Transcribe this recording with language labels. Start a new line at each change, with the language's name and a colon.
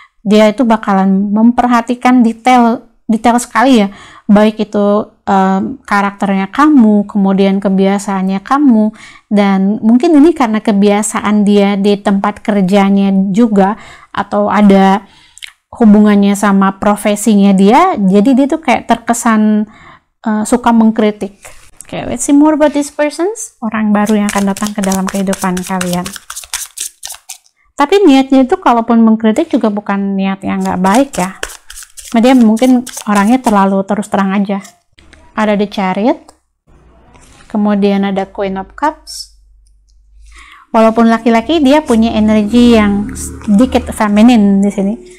Indonesian: Dia itu bakalan memperhatikan detail sekali ya, baik itu karakternya kamu, kemudian kebiasaannya kamu, dan mungkin ini karena kebiasaan dia di tempat kerjanya juga, atau ada hubungannya sama profesinya dia, jadi dia tuh kayak terkesan suka mengkritik.
English: Okay, let's see more about these persons.
Indonesian: Orang baru yang akan datang ke dalam kehidupan kalian. Tapi niatnya itu kalaupun mengkritik juga bukan niat yang nggak baik ya. Dia mungkin orangnya terlalu terus terang aja. Ada The Chariot. Kemudian ada Queen of Cups. Walaupun laki-laki, dia punya energi yang sedikit feminine di sini.